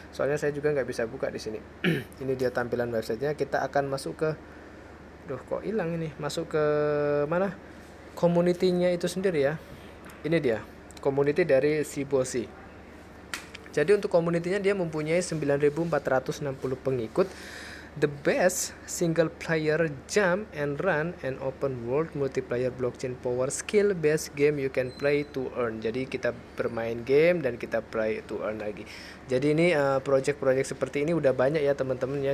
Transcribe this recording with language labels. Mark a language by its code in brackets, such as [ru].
[id] Soalnya saya juga nggak bisa buka di sini. Ini dia tampilan websitenya. Kita akan masuk ke, kok hilang ini, masuk ke mana? Community-nya itu sendiri ya. Ini dia community dari Shiboshi. Jadi untuk community-nya dia mempunyai 9.460 pengikut. [en] The best single player jump and run and open world multiplayer blockchain power skill based game you can play to earn. [id] Jadi kita bermain game dan kita [en] play to earn [id] lagi. Jadi ini project-project seperti ini udah banyak ya teman-teman ya.